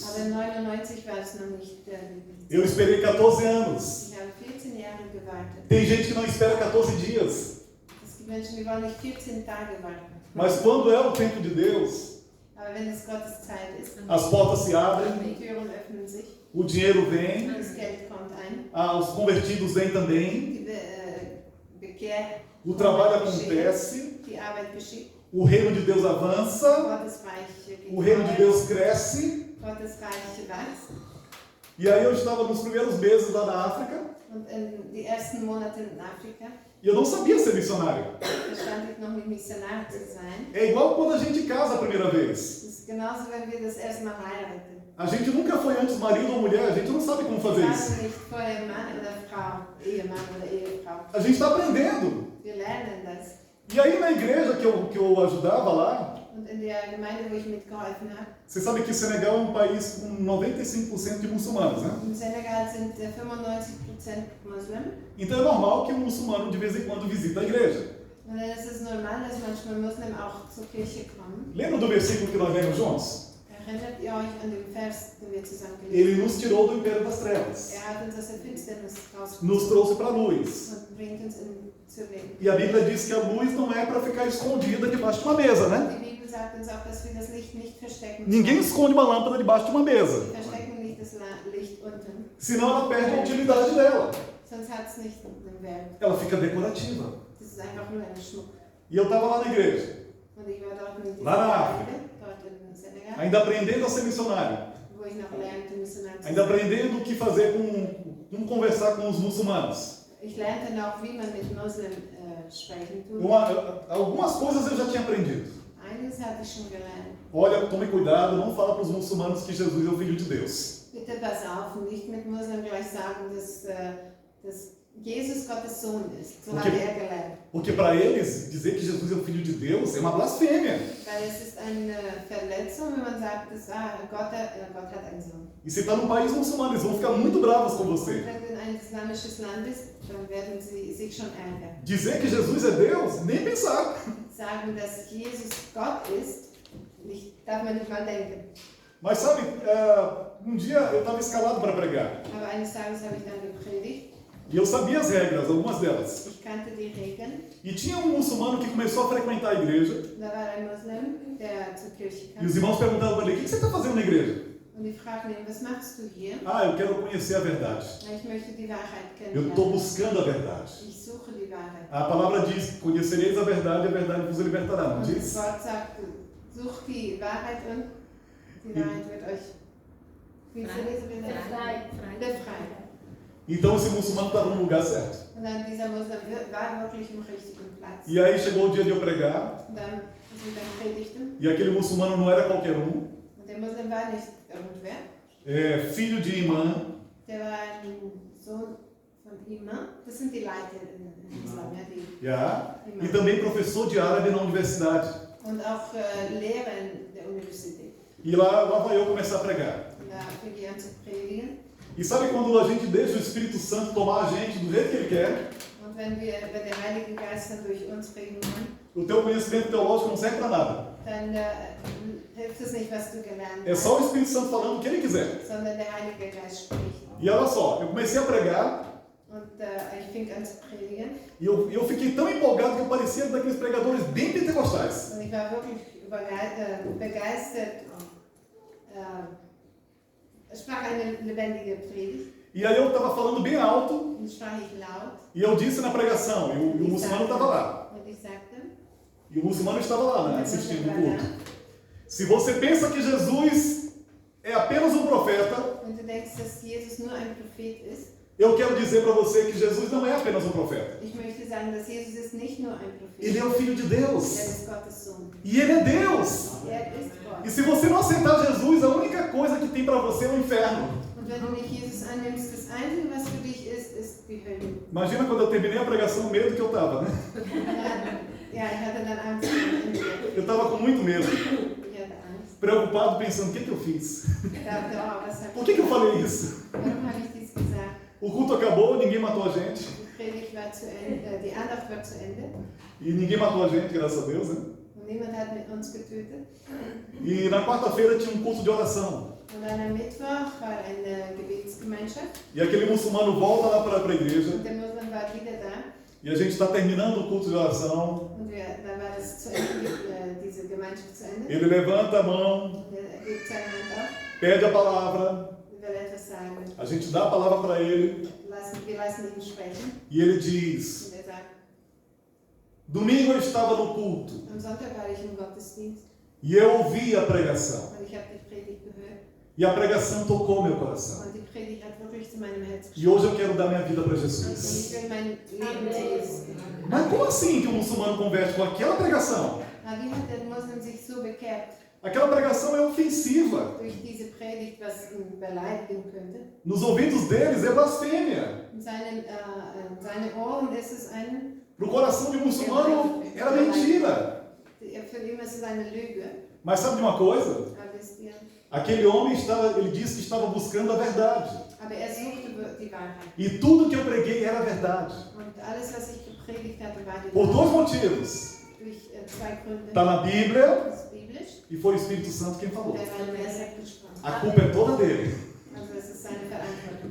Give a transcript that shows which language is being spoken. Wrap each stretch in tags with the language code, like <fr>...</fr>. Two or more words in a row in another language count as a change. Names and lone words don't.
<de>Aber 99 war es noch nicht der Wille.</de> <pt>Eu esperei 14 anos.</pt> <de>Ich habe 14 Jahre gewartet.</de> <pt>Tem gente que não espera 14 dias.</pt> <de>Es gibt Menschen, die wollen nicht 14 Tage warten.</de> <pt>Mas quando é o tempo de Deus,</pt> <de>Aber wenn es Gottes Zeit ist,</de> <pt>as portas se abrem,</pt> <de>die Türen öffnen sich,</de> <pt>o dinheiro vem,</pt> <de>das Geld kommt ein,</de> <pt>os convertidos vêm também,</pt> <de>die Bekehr,</de> <pt>o trabalho acontece,</pt> <de>die Arbeit geschieht,</de> <pt>o reino de Deus avança,</pt> <de>Gottes Reich geht</de> <pt>o reino de</pt> <de>vorwärts,</de> <pt>Deus cresce.</pt> <de>Gottes Reich wächst.</de> <pt>E aí eu estava nos primeiros meses lá na África</pt> <de>Und in die ersten Monate in Afrika,</de> <pt>e eu não sabia ser missionário.</pt> <de>da stand ich noch nicht Missionar zu sein.</de> <pt>É igual quando a gente casa a primeira vez.</pt> <de>Das ist genauso, wenn wir das erste Mal heiraten.</de> <pt>A gente nunca foi antes marido ou mulher, a gente não sabe como fazer</pt> <de>Wir</de> <pt>isso.</pt> <de>waren nicht vorher Mann oder Frau, Ehemann oder Ehefrau.</de> <pt>A gente está aprendendo.</pt> <de>Wir lernen das.</de> <pt>E aí na igreja que eu ajudava lá,</pt> <de>Und in der Gemeinde, wo ich mitgeholfen habe,</de> <pt>você sabe que Senegal é um país com 95% de muçulmanos, né?</pt> <de>im Senegal sind 95% Muslim.</de> <pt>Então é normal que um muçulmano de vez em quando visita a igreja.</pt> <de>Und dann ist es normal, dass manchmal Muslim auch zur Kirche kommen.</de> <pt>Lembra do versículo que nós lemos juntos?</pt> <de>Erinnert ihr euch an den Vers, den wir zusammen gelesen</de> <pt>Ele</pt> <de>haben?</de> <pt>nos tirou do império das trevas,</pt> <de>Er hat uns aus der Finsternis rausgeholt</de> <pt>nos trouxe para a luz.</pt> <de>und bringt uns zur Licht.</de> <pt>E a Bíblia diz que a luz não é para ficar escondida debaixo de uma mesa, né?</pt> <de>Die Bibel sagt uns auch, dass wir das Licht nicht verstecken</de> <pt>Ninguém</pt> <de>sollen.</de> <pt>esconde uma lâmpada debaixo de uma mesa,</pt> <de>Wir verstecken nicht das Licht unten,</de> <pt>senão ela perde a utilidade dela.</pt> <de>sonst hat es nicht den Wert.</de> <pt>Ela fica decorativa.</pt> <de>Das ist einfach nur ein Schmuck.</de> <pt>E eu estava lá na igreja,</pt> <de>Und ich war dort mit</de> <pt>Lá na</pt> <de>dieser</de> <pt>África.</pt> <de>Gemeinde, dort in Senegal,</de> <pt>ainda aprendendo a ser missionário,</pt> <de>wo ich noch lernte, Missionar zu</de> <pt>ainda</pt> <de>sein.</de> <pt>aprendendo o que fazer como conversar com os muçulmanos.</pt> <de>Ich lernte noch, wie man mit Muslim sprechen tut.</de> <pt>Algumas coisas eu já tinha aprendido.</pt> <de>Eines hatte ich schon gelernt.</de> <pt>Olha, tome cuidado, não fala para os muçulmanos que Jesus é o Filho de Deus.</pt> <de>Bitte pass auf, nicht mit Muslim gleich sagen, dass Jesus Gottes Sohn ist. So hat Okay. gelernt.</de> <pt>Porque para eles, dizer que Jesus é o Filho de Deus é uma blasfêmia.</pt> <de>Weil es ist eine Verletzung, wenn man sagt, dass Gott hat einen Sohn.</de> <pt>E se está num país muçulmano, eles vão ficar muito bravos com</pt> <de>Und</de> <pt>você.</pt> <de>wenn du in ein islamisches Land bist, dann werden sie sich schon ärgern.</de> <pt>Dizer que Jesus é Deus, nem pensar.</pt> <de>Sagen, dass Jesus Gott ist, darf man nicht mal denken.</de> <pt>Mas sabe, um dia eu estava escalado para pregar.</pt> <de>Aber eines Tages habe ich dann gepredigt.</de> <pt>E eu sabia as regras, algumas delas.</pt> <de>Ich kannte die Regeln.</de> <pt>E tinha um muçulmano que começou a frequentar a igreja.</pt> <de>Da war ein Muslim, der zur Kirche</de> <pt>E os</pt> <de>kam.</de> <pt>irmãos perguntavam para ele, o que você está fazendo na igreja?</pt> <de>Und die fragten ihn, was machst du hier?</de> <pt>Ah, eu quero conhecer a verdade.</pt> <de>Ich möchte die Wahrheit</de> <pt>Eu estou</pt> <de>kennenlernen.</de> <pt>buscando a verdade.</pt> <de>Ich suche die Wahrheit.</de> <pt>A palavra diz, conhecereis a verdade vos libertará, não</pt> <de>Und das</de> <pt>diz?</pt> <de>Wort sagt, sucht die Wahrheit und die Wahrheit wird euch befreien.</de> <pt>Então esse muçulmano estava no lugar certo.</pt> <de>Und dann dieser Muslim war wirklich im richtigen Platz.</de> <pt>E aí chegou o dia de eu pregar,</pt> <de>Und dann sind wir predigten.</de> <pt>e aquele muçulmano não era qualquer um,</pt> <de>Und der Muslim war nicht irgendwer.</de> <pt>filho de imã,</pt> <de>Der war ein Sohn von Imam. Das sind die Leiter in Islam, ja, die</de> <pt>já, e</pt> <de>Imam.</de> <pt>também professor de árabe na universidade.</pt> <de>Und auch Lehrer in der Universität.</de> <pt>E lá vai eu começar a pregar.</pt> <de>Und da fing ich an zu predigen.</de> <pt>E sabe quando a gente deixa o Espírito Santo tomar a gente do jeito que ele quer?</pt> <de>Und wenn der Heilige Geist dann durch uns reden kann,</de> <pt>O teu conhecimento teológico não serve para nada.</pt> <de>dann hilft es nicht, was du gelernt</de> <pt>É</pt> <de>hast,</de> <pt>só o Espírito Santo falando o que ele quiser.</pt> <de>sondern der Heilige Geist spricht.</de> <pt>E olha só, eu comecei a pregar</pt> <de>Und ich fing an zu predigen.</de> <pt>e eu fiquei tão empolgado que eu parecia daqueles pregadores bem pentecostais.</pt> <de>Und ich war wirklich begeistert. Es sprach eine lebendige Predigt.</de> <pt>E aí eu estava falando bem alto</pt> <de>Und sprach ich laut.</de> <pt>e eu disse na pregação, e o muçulmano estava lá.</pt> <de>Und ich sagte,</de> <pt>E o muçulmano estava lá, né,</pt> <de>und</de> <pt>assistindo</pt> <de>er</de> <pt>o</pt> <de>war</de> <pt>culto.</pt> <de>da.</de> <pt>Se você pensa que Jesus é apenas um profeta,</pt> <de>Wenn du denkst, dass Jesus nur ein Prophet ist,</de> <pt>eu quero dizer para você que Jesus não é apenas um profeta.</pt> <de>ich möchte sagen, dass Jesus ist nicht nur ein Prophet.</de> <pt>Ele é o Filho de Deus.</pt> <de>Er ist Gottes Sohn.</de> <pt>E Ele é Deus.</pt> <de>Er ist</de> <pt>E</pt> <de>Gott.</de> <pt>se você não aceitar Jesus, a única coisa que tem para você é o inferno.</pt> <de>Und wenn du nicht Jesus annimmst, das Einzige, was für dich ist die Hölle.</de> <pt>Imagina quando eu terminei a pregação, o medo que eu estava, né?</pt> <de>Ja, ich hatte dann Angst am Ende.</de> <pt>Eu estava com muito medo,</pt> <de>Ich hatte Angst.</de> <pt>preocupado, pensando, o que eu fiz?</pt> <de>Ich dachte, oh, was habe</de> <pt>Por que eu falei isso?</pt> <de>warum habe ich dies gesagt?</de> <pt>O culto acabou, ninguém matou a gente.</pt> <de>Die Predigt war zu Ende, die Andacht war zu Ende</de> <pt>E ninguém matou a gente, graças a Deus, né?</pt> <de>und niemand hat mit uns getötet.</de> <pt>E na quarta-feira tinha um culto de oração.</pt> <de>Und dann am Mittwoch war eine Gebetsgemeinschaft</de> <pt>E aquele muçulmano volta lá para a igreja.</pt> <de>und der Muslim war wieder da.</de> <pt>E a gente está terminando o culto de oração.</pt> <de>Und dann war das zu Ende, diese Gemeinschaft zu Ende.</de> <pt>Ele levanta a mão,</pt> <de>Und er hebt seine Hand auf,</de> <pt>pede a palavra.</pt> <de>will etwas sagen.</de> <pt>A gente dá a palavra para ele.</pt> <de>Wir lassen ihn sprechen.</de> <pt>E ele diz:</pt> <de>Und er sagt,</de> <pt>domingo eu estava no culto</pt> <de>am Sonntag war ich im Gottesdienst</de> <pt>e eu ouvi a pregação.</pt> <de>und ich habe die Predigt gehört.</de> <pt>E a pregação tocou meu coração.</pt> <de>Und die Predigt hat wirklich zu meinem Herz</de> <pt>E</pt> <de>gesprochen.</de> <pt>hoje eu quero dar minha vida para</pt> <de>Und</de> <pt>Jesus.</pt> <de>ich will mein Leben zu Jesus geben.</de> <pt>Mas como assim que o muçulmano converte com aquela pregação?</pt> <de>Aber wie hat der Muslim sich so bekehrt?</de> <pt>Aquela pregação é ofensiva.</pt> <de>Durch diese Predigt, was ihn beleidigen könnte.</de> <pt>Nos ouvidos deles é blasfêmia.</pt> <de>In seine Ohren ist es ein,</de> <pt>Para o coração de um muçulmano era mentira.</pt> <de>für ihn ist es eine Lüge.</de> <pt>Mas sabe de uma coisa?</pt> <de>Aber wisst ihr?</de> <pt>Aquele homem ele disse que estava buscando a verdade.</pt> <de>Aber er suchte die Wahrheit.</de> <pt>E tudo que eu preguei era verdade.</pt> <de>Und alles, was ich gepredigt hatte, war die</de> <pt>Por dois</pt> <de>Wahrheit.</de> <pt>motivos.</pt> <de>Durch zwei Gründe.</de> <pt>Está na Bíblia</pt> <de>Das ist biblisch.</de> <pt>e foi o Espírito Santo quem falou.</pt> <de>Der war in der Sekte gesprochen.</de> <pt>A culpa é toda dele.</pt> <de>Also es ist seine Verantwortung.</de>